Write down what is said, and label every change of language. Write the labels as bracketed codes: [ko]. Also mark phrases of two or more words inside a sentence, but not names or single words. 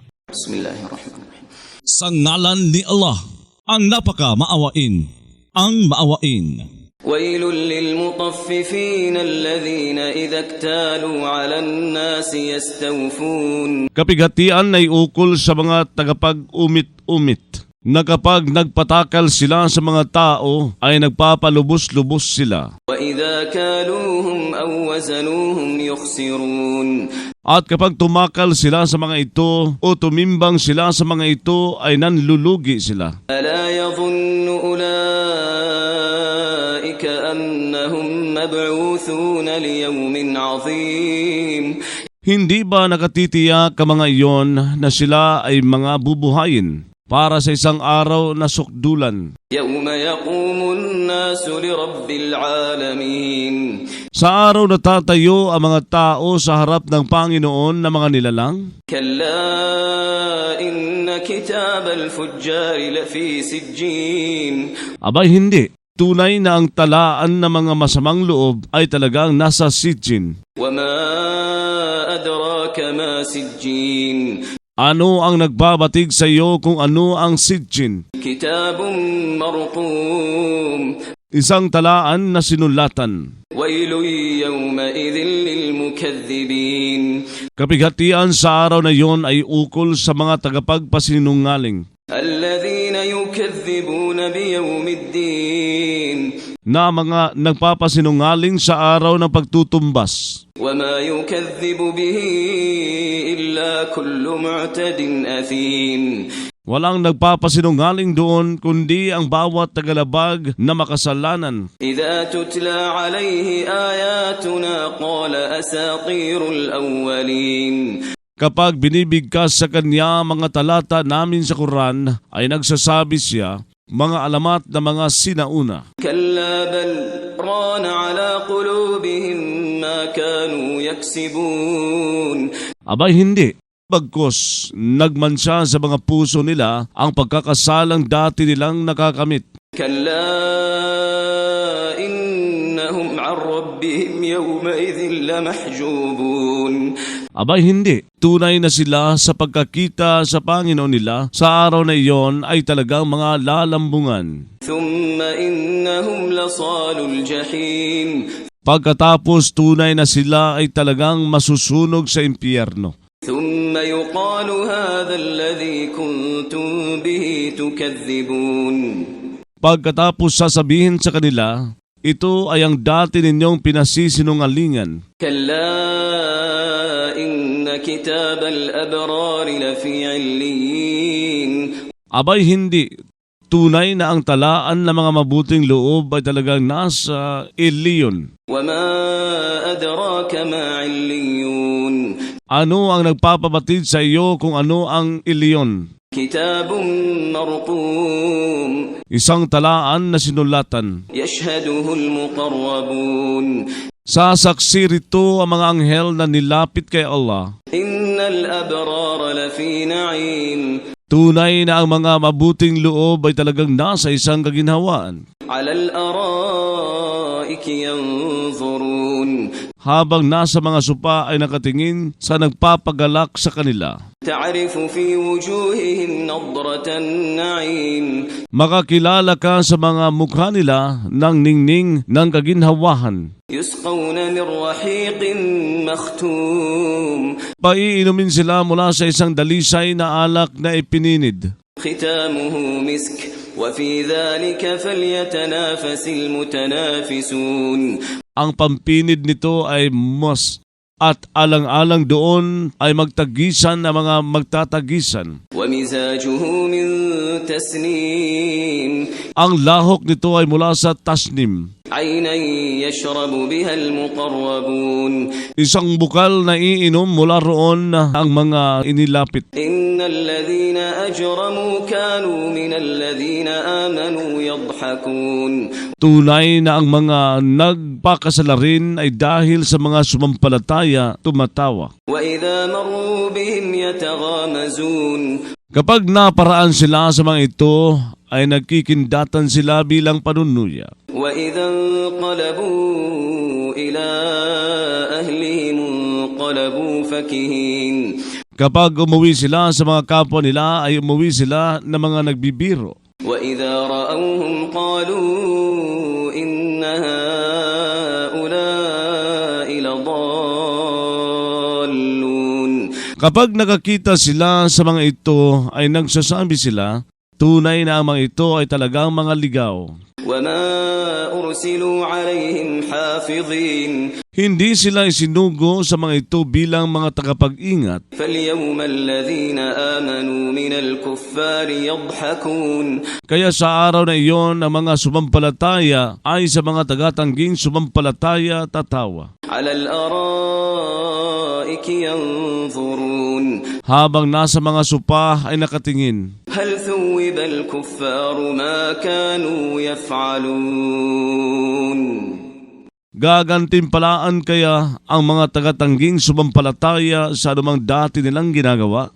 [ar] بسم الله الرحمن الرحيم [tl] Sa ngalan ni Allah, ang napaka maawain, ang maawain. [ar] ويل للمطففين الذين إذا اكتالوا على الناس يستوفون [tl] Kapigatian ay ukol sa mga tagapag-umit-umit, na kapag nagpatakal sila sa mga tao ay nagpapalubos-lubos sila. [ar] وإذا كالوهم أو وزنوهم يخسرون [tl] At kapag tumakal sila sa mga ito o tumimbang sila sa mga ito ay nanlulugi sila. [ar] ألا يظن أولئك أنهم مبعوثون ليوم عظيم [tl] Hindi ba nakatitiyak ang mga iyon na sila ay mga bubuhayin para sa isang araw na sukdulan? [ar] يوم يقوم الناس لرب العالمين [tl] Sa araw na tatayo ang mga tao sa harap ng Panginoon na mga nilalang? [ar] كلا إن كتاب الفجار لفي سجين [tl] Abay hindi. Tunay na ang talaan ng mga masamang loob ay talagang nasa sijin. [ar] وما أدراك ما سجين [tl] Ano ang nagbabatig sa iyo kung ano ang sijin? [ar] كتاب مرقوم [tl] Isang talaan na sinulatan. [ar] ويل يومئذ للمكذبين [tl] Kapighatian sa araw na iyon ay ukol sa mga tagapagpasinungaling, [ar] الذين يكذبون بيوم الدين [tl] na mga nagpapasinungaling sa araw ng pagtutumbas. [ar] وما يكذب به إلا كل معتد أثيم [tl] Walang nagpapasinungaling doon kundi ang bawat tagalabag na makasalanan. [ar] إذا تتلى عليه آياتنا قال أساطير الأولين [tl] Kapag binibigkas sa kanya mga talata namin sa Quran, ay nagsasabi siya, mga alamat na mga sinauna. [ar] كلا بل ران على قلوبهم ما كانوا يكسبون [tl] Abay hindi. Bagkus, nagmansya sa mga puso nila ang pagkakasalang dati nilang nakakamit. [ar] كلا إنهم عن ربهم يومئذ لمحجوبون [tl] Abay hindi. Tunay na sila sa pagkakita sa Panginoon nila sa araw na iyon ay talagang mga lalambungan. [ar] ثم إنهم لصال الجحيم [tl] Pagkatapos tunay na sila ay talagang masusunog sa impyerno. [ar] ثم يقال هذا الذي كنتم به تكذبون [tl] Pagkatapos sasabihin sa kanila, ito ay ang dati ninyong pinasisinungalingan. [ar] كلا إن كتاب الأبرار لفي عليين [tl] Abay hindi. Tunay na ang talaan ng mga mabuting loob ay talagang nasa Ilion. [ar] وما أدراك ما عليون [tl] Ano ang nagpapabatid sa iyo kung ano ang Ilion? [ar] كتاب مرقوم [tl] Isang talaan na sinulatan. [ar] يشهده المقربون [tl] Sasaksi rito ang mga anghel na nilapit kay Allah. [ar] إن الأبرار لفي نعيم [tl] Tunay na ang mga mabuting loob ay talagang nasa isang kaginhawaan. [ar] على الأرائك ينظرون [tl] Habang nasa mga supa ay nakatingin sa nagpapagalak sa kanila. [ar] تعرف في وجوههم نضرة النعيم [tl] Makakilala ka sa mga mukha nila ng ningning ng kaginhawahan. [ar] يسقون من رحيق مختوم [tl] Paiinumin sila mula sa isang dalisay na alak na ipininid. [ar] ختامه مسك وفي ذلك فليتنافس المتنافسون [tl] Ang pampinid nito ay mos at alang-alang doon ay magtagisan ang mga magtatagisan. [ar] ومزاجه من تسنيم [tl] Ang lahok nito ay mula sa tasnim. [ar] عينا يشرب بها المقربون [tl] Isang bukal na iinom mula roon ang mga inilapit. [ar] إن الذين أجرموا كانوا من الذين آمنوا يضحكون [tl] Tunay na ang mga nagpakasalarin ay dahil sa mga sumampalataya tumatawa. [ar] وإذا مروا بهم يتغامزون [tl] Kapag naparaan sila sa mga ito, ay nagkikindatan sila bilang panunuya. [ar] وإذا انقلبوا إلى أهلهم انقلبوا فكهين [tl] Kapag umuwi sila sa mga kapwa nila, ay umuwi sila na mga nagbibiro. [ar] وإذا رأوهم قالوا إن هؤلاء لضالون [tl] Kapag nakakita sila sa mga ito, ay nagsasabi sila, tunay na ang mga ito ay talagang mga ligaw. [ar] وما أرسلوا عليهم حافظين [tl] Hindi sila isinugo sa mga ito bilang mga tagapag-ingat. [ar] فاليوم الذين آمنوا من الكفار يضحكون [tl] Kaya sa araw na iyon, ang mga sumampalataya ay sa mga tagatangging sumampalataya tatawa. [ar] على الأرائك ينظرون [tl] Habang nasa mga supa ay nakatingin. [ar] هل ثوب الكفار ما كانوا يفعلون [tl] Gagantimpalaan kaya ang mga tagatangging sumampalataya sa anumang dati nilang ginagawa?